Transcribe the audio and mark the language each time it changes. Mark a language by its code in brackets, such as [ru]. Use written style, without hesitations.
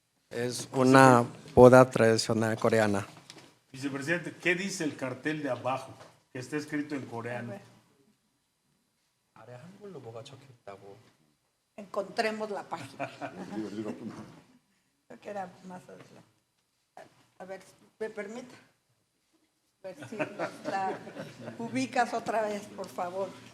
[es] Es una boda tradicional coreana. Vicepresidente, ¿qué dice el cartel de abajo? Que está escrito en coreano. [ko] 아래 한글로 뭐가 적혀 있다고. [es] Encontremos la página. Creo que era más adelante. A ver, ¿me permite? A ver si la ubicas otra vez, por favor.